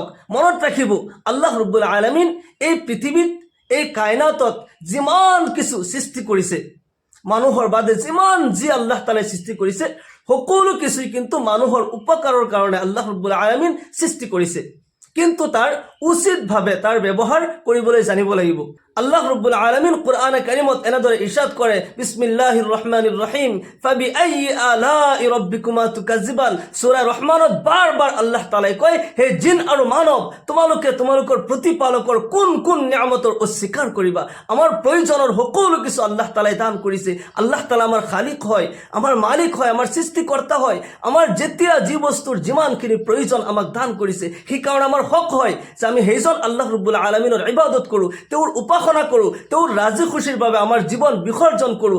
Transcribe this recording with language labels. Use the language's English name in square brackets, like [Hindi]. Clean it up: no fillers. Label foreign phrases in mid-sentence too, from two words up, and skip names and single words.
[Assamese] মনত ৰাখিব, আল্লাহ ৰব্বুল আলামিন এই পৃথিৱীত, এই কায়নাতত যিমান কিছু সৃষ্টি কৰিছে, মানুহৰ বাদে যিমান যি আল্লাহ তাআলাই সৃষ্টি কৰিছে, সকলো কিছুই কিন্তু মানুহৰ উপকাৰৰ কাৰণে আল্লাহ ৰব্বুল আলামিন সৃষ্টি কৰিছে। কিন্তু তাৰ উচিতভাৱে তাৰ ব্যৱহাৰ কৰিবলৈ জানিব লাগিব। আল্লাহ ৰব্বুল আলামিন কুরআনে কারিমত এনেদৰে ইরশাদ কৰে, [Arabic] بسم الله الرحمن الرحيم فبأي آلاء ربكما تكذبان. [Assamese] সূরা রহমানত বারবার আল্লাহ তাআলাই কয়, হে জিন আৰু মানৱ, তোমালোকে তোমালোকৰ প্ৰতিপালকৰ কোন কোন নিয়ামতৰ অস্বীকাৰ কৰিবা? আমাৰ প্ৰয়োজনৰ সকলো কিছু আল্লাহ তাআলাই দান কৰিছে। আল্লাহ তাআলা আমাৰ খালিক হয়, আমাৰ মালিক হয়, আমাৰ সৃষ্টিকৰ্তা হয়। আমাৰ যেতিয়া যি বস্তুৰ যিমানখিনি প্ৰয়োজন আমাক দান কৰিছে, সেইকাৰণে আমাৰ হক হয় যে আমি সেইজন আল্লাহ ৰব্বুল আলামিনৰ ইবাদত কৰোঁ, তেওঁৰ উপাসনা কৰোঁ, তেওঁৰ ৰাজি খুশিৰ বাবে আমাৰ জীৱন বিসৰ্জন কৰোঁ।